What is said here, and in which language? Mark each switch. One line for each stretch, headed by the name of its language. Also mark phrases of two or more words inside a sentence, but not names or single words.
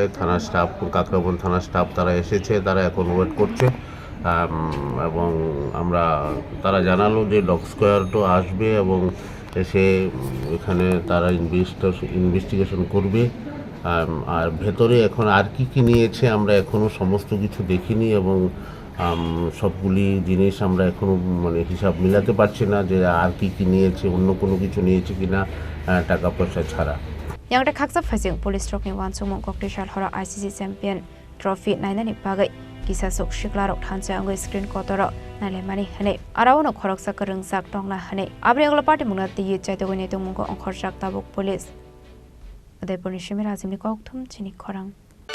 Bangla: থানার স্টাফ, কাকরাবন থানার স্টাফ তারা এসেছে, তারা এখন ওয়েট করছে এবং তারা জানালো যে
English: dog squad
Bangla: আসবে এবং এসে এখানে তারা ইনভেস্টিগেশন করবে। আর ভেতরে এখন আর কি নিয়েছে আমরা এখনও সমস্ত কিছু দেখিনি এবং সবগুলি জিনিস আমরা এখনও হিসাব মিলাতে পারছি না যে আর কি নিয়েছে, অন্য কোনো কিছু নিয়েছে কিনা টাকা পয়সা ছাড়া।
Kok Borok: Yang khaksa phasing police trokni wansumong koktisal hora
English: ICC champion trophy
Kok Borok: nainani bagai kisa sok shiklarok thancha angoi screen kotoro nalemani hane arawono khoroksa karungsak tongna hane abri agla party mungna tiye chaitogoni tongmungko ongkhorsak tabuk police Udaipur ni Shimir Azimni kokthum chini khorang